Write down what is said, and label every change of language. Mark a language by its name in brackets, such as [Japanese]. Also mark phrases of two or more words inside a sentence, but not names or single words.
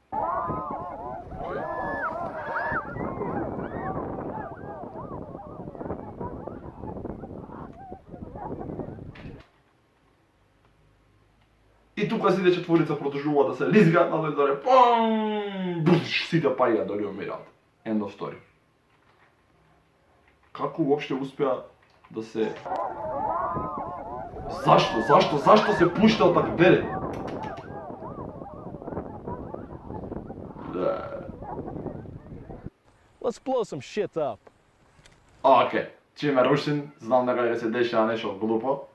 [Macedonian] И тука сите четворица продолжува да се лизгаат надоле доле. Сите паѓаат доле умираат. [English] End of story. [Macedonian] Како уопште успеа да се... Зашто се пуштал така? Гледај. [English] Let's blow some shit up. [Macedonian] Океј, чим е рушин, знам дека ќе се дешава нешто глупо.